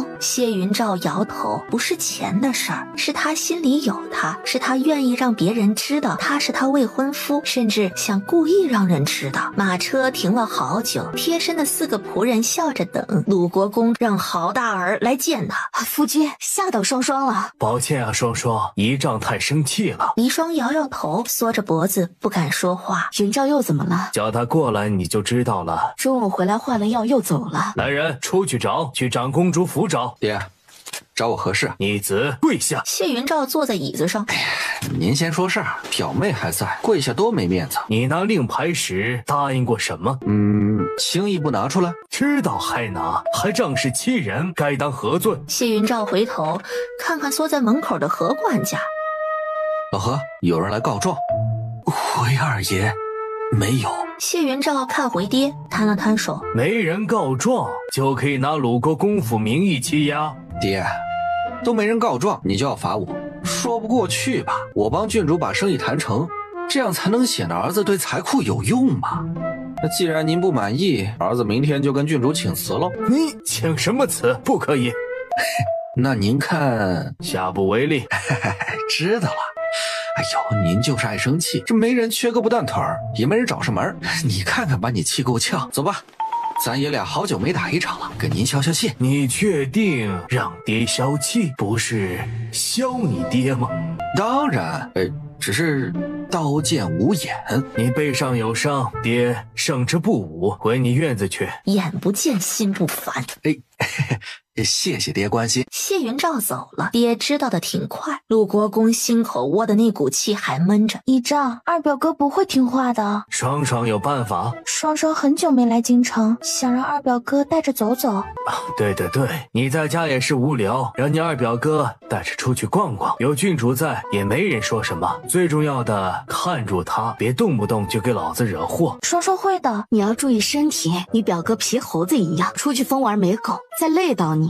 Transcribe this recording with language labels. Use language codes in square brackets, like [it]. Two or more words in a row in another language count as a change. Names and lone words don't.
[zh] 謝雲照搖頭，不是錢的事兒，是他心裡有他，是他願意讓別人知道他是他未婚夫，甚至想故意讓人知道。馬車停了好久，貼身的4個僕人笑着等。魯國公讓豪大兒來見他。夫君，嚇到雙雙了。抱歉啊，双双，姨丈太生氣了。黎双摇摇头，缩着脖子不敢說話。云照又怎麼了？叫他過來你就知道了。中午回来換了藥又走了。来人，出去找，去长公主府找。爹，找我何事？逆子，跪下。謝云照坐在椅子上。您先说事儿，表妹还在，跪下多没面子。你拿令牌时答應過什麼？轻易不拿出來。知道還拿，還仗勢欺人，該當何罪？謝雲照回頭看看縮在門口的何管家。老何，有人來告狀。回二爺，沒有。謝雲照看回爹，攤了攤手。沒人告狀，就可以拿魯國公府名義欺壓。爹，都沒人告狀，你就要罰我，說不過去吧？我幫郡主把生意談成，這樣才能顯得兒子對財庫有用嘛。那既然您不滿意，兒子明天就跟郡主請辭嘍。你請什麼辭？不可以。那您看，下不為例。知道了。哎呦，您就是愛生氣，這沒人缺胳膊斷腿兒，也沒人找上門。你看看，把你氣夠嗆。走吧，咱爺倆好久沒打一場了，跟您消消氣。你確定讓爹消氣，不是消你爹嗎？當然，只是刀劍無眼。你背上有傷，爹勝之不武，回你院子去。眼不見心不煩。謝謝爹關心。謝雲照走了，爹知道的挺快。魯國公心口窩的那股氣還悶着。姨丈，二表哥不會聽話的。雙雙有辦法。雙雙很久沒來京城，想讓二表哥帶着走走。對，你在家也是無聊，讓你二表哥帶着出去逛逛，有郡主在也沒人說什麼。最重要的，看住他，別動不動就給老子惹禍。雙雙會的，你要注意身體，你表哥皮猴子一樣，出去瘋玩沒狗，再累到你。